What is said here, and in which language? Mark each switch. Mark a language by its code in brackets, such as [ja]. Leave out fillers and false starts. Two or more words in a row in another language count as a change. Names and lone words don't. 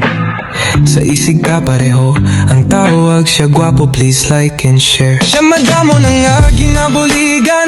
[hil] Sa isig ka pareho ang tawag. Siya gwapo, [en] please like and share. [hil] Siya madamo na nga ginabuligan.